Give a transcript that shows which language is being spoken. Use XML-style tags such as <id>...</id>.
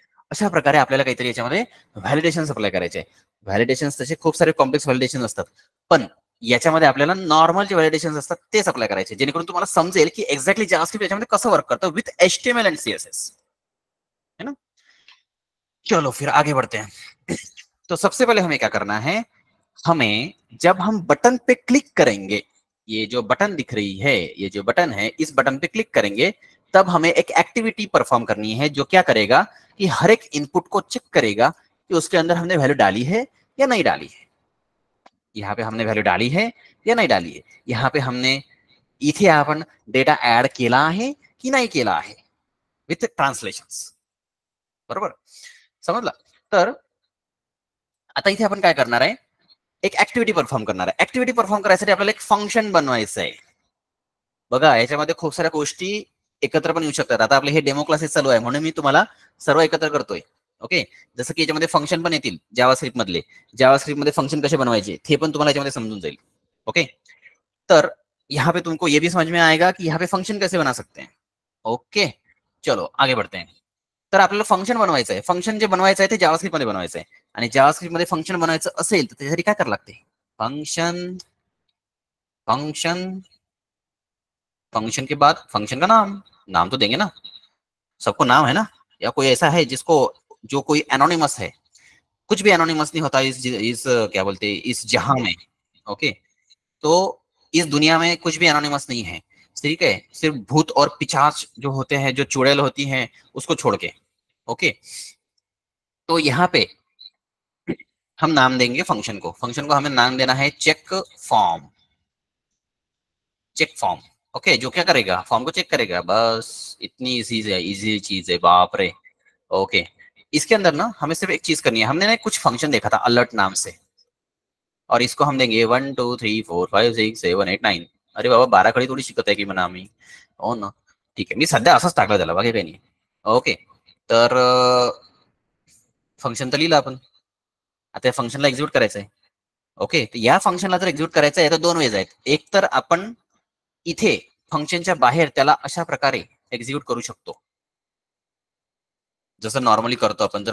<mr>अशा प्रकारे आपल्याला काहीतरी याच्यामध्ये व्हॅलिडेशन अप्लाय करायचे. व्हॅलिडेशन तसे खूप सारे कॉम्प्लेक्स व्हॅलिडेशन असतात, पण याच्यामध्ये आपल्याला नॉर्मल जे व्हॅलिडेशन असतात तेच अप्लाय करायचे, जेणेकरून तुम्हाला समजेल की एक्झॅक्टली जावास्क्रिप्ट याच्यामध्ये कसं वर्क करतं विथ एचटीएमएल एंड सीएसएस,</mr> <hi>है ना. चलो फिर आगे बढ़ते हैं. तो सबसे पहले हमें क्या करना है, हमें जब हम बटन पे क्लिक करेंगे, ये जो बटन दिख रही है, ये जो बटन है, इस बटन पे क्लिक करेंगे, तब हमें एक एक्टिविटी परफॉर्म करनी है जो क्या करेगा कि हर एक इनपुट को चेक करेगा कि उसके अंदर हमने वैल्यू डाली है या नहीं डाली है, यहाँ पे हमने</hi> <mr>व्हॅल्यू डाली है या नाही डाली आहे, यहाँ पे हमने इथे आपण डेटा ऍड केला आहे की नाही केला आहे</mr> <en>With translations.</en> <mr>बरोबर समजलं. तर आता इथे आपण काय करणार आहे, एक ऍक्टिव्हिटी परफॉर्म करणार आहे. ऍक्टिव्हिटी परफॉर्म करायसाठी आपल्याला एक फंक्शन बनवायचं आहे. बघा याच्यामध्ये खूप साऱ्या गोष्टी एकत्र पण येऊ शकतात. आता आपले हे डेमो क्लासेस चालू आहे म्हणून मी तुम्हाला सर्व एकत्र करतोय. ओके, जसं की याच्यामध्ये फंक्शन पण येतील जावास्क्रिप्ट मधले. जावास्क्रिप्ट मध्ये फंक्शन कसे बनवायचे ते पण तुम्हाला याच्यामध्ये समजून जाईल.</mr> <hi>ओके, तर यहाँ पे तुमको ये भी समझ में आएगा कि यहाँ पे फंक्शन कैसे बना सकते हैं. ओके चलो आगे बढ़ते हैं.</hi> <mr>तर आपल्याला फंक्शन बनवायचं आहे. फंक्शन जे बनवायचं आहे ते जावास्क्रिप्ट मध्ये बनवायचं आहे. आणि जावास्क्रिप्ट मध्ये फंक्शन बनवायचं असेल तर त्यासाठी काय करावं लागते, फंक्शन फंक्शन</mr> <hi>फंक्शन के बाद फंक्शन का नाम तो देंगे ना, सबको नाम है ना, या कोई ऐसा है जिसको जो कोई एनोनिमस है, कुछ भी एनोनिमस नहीं होता इस क्या बोलते इस जहां में. ओके, तो इस दुनिया में कुछ भी एनोनिमस नहीं है, ठीक है, सिर्फ भूत और पिशाच जो होते हैं, जो चुड़ैल होती हैं उसको छोड़ के. ओके, तो यहाँ पे हम नाम देंगे फंक्शन को. फंक्शन को हमें नाम देना है check form. Check form. Okay, जो क्या करेगा, फॉर्म को चेक करेगा. बस इतनी इजी चीज है, बाप रे. ओके, इसके अंदर ना हमें सिर्फ एक चीज करनी है. हमने ना कुछ फंक्शन देखा था अलर्ट नाम से, और इसको हम देंगे 1 2 3 4 5 6 7 8 9.</hi> <mr>अरे बाबा 12 खडी थोडी शिकत आहे की म्हणा आम्ही. हो ना, ठीक आहे, मी सध्या असंच टाकलं त्याला, बाकी काही नाही. ओके, तर फंक्शन तर लिहिलं आपण. आता या फंक्शनला एक्झिक्यूट करायचं आहे. ओके, तर या फंक्शनला जर एक्झिक्यूट करायचं आहे तर दोन वेज आहेत. एक तर आपण इथे फंक्शनच्या बाहेर त्याला अशा प्रकारे एक्झिक्यूट करू शकतो जसं नॉर्मली करतो आपण.</mr>